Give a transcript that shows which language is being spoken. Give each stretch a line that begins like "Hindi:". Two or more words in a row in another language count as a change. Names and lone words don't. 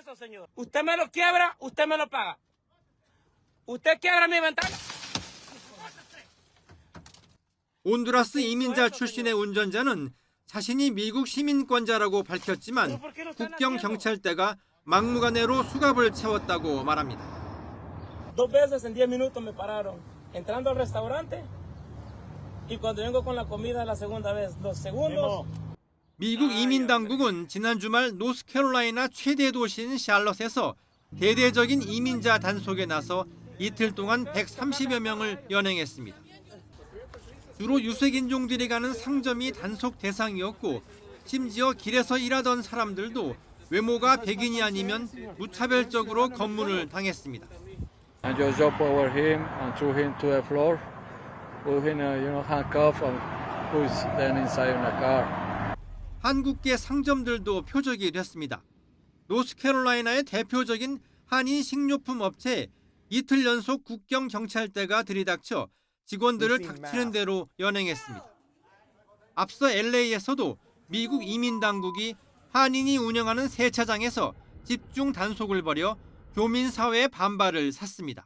Korean: 온두라스 이민자 출신의 운전자는 자신이 미국 시민권자라고 밝혔지만 국경 경찰대가 막무가내로 수갑을 채웠다고 말합니다.
Spanish: 2veces en 10 minutos me pararon entrando al restaurante y cuando vengo con la comida la segunda vez 2 segundos.
Korean: 미국 이민 당국은 지난 주말 노스캐롤라이나 최대 도시인 샬럿에서 대대적인 이민자 단속에 나서 이틀 동안 130여 명을 연행했습니다. 주로 유색인종들이 가는 상점이 단속 대상이었고 심지어 길에서 일하던 사람들도 외모가 백인이 아니면 무차별적으로 검문을 당했습니다.
English: And just jump over him and throw him to the floor. Put him, handcuff and put them inside the car.
Korean: 한국계 상점들도 표적이 됐습니다. 노스캐롤라이나의 대표적인 한인 식료품 업체에 이틀 연속 국경 경찰대가 들이닥쳐 직원들을 닥치는 대로 연행했습니다. 앞서 LA에서도 미국 이민당국이 한인이 운영하는 세차장에서 집중 단속을 벌여 교민 사회의 반발을 샀습니다.